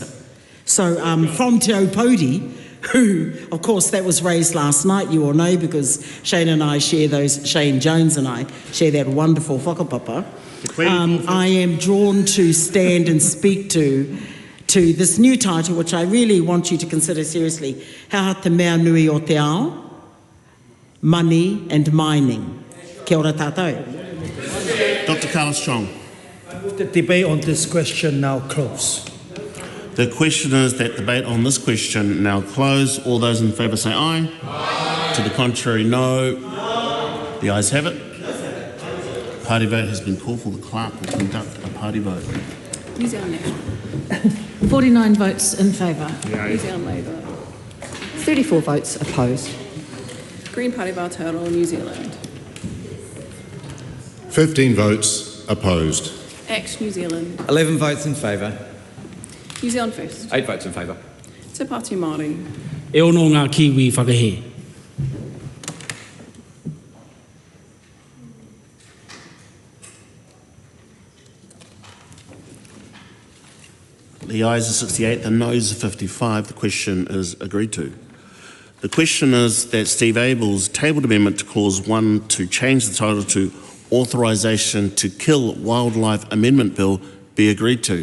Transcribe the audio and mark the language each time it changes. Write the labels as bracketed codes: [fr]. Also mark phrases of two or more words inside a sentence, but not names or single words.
[en] So from Te Aupōuri, who, of course, that was raised last night, you all know, because Shane Jones and I share that wonderful whakapapa. I am drawn to stand and speak to this new title, which I really want you to consider seriously. [mi] He aha te mea nui o te ao, [en] money and mining. [mi] Kia ora tātou. [en] Dr. Carlos Chong. The debate on this question now close. The question is that debate on this question now close. All those in favour say aye. Aye. To the contrary, no. The ayes have it. Party vote has been called for. The clerk will conduct a party vote. New Zealand National. 49 votes in favour. New Zealand Labour. 34 votes opposed. Green Party of Aotearoa, New Zealand. 15 votes opposed. Act New Zealand. 11 votes in favour. New Zealand First. 8 votes in favour. Te Pāti Māori. [mi] E ono ngā Kiwi whakahe. [en] The ayes are 68, the noes are 55. The question is agreed to. The question is that Steve Abel's tabled amendment to Clause 1 to change the title to Authorisation to Kill Wildlife Amendment Bill be agreed to.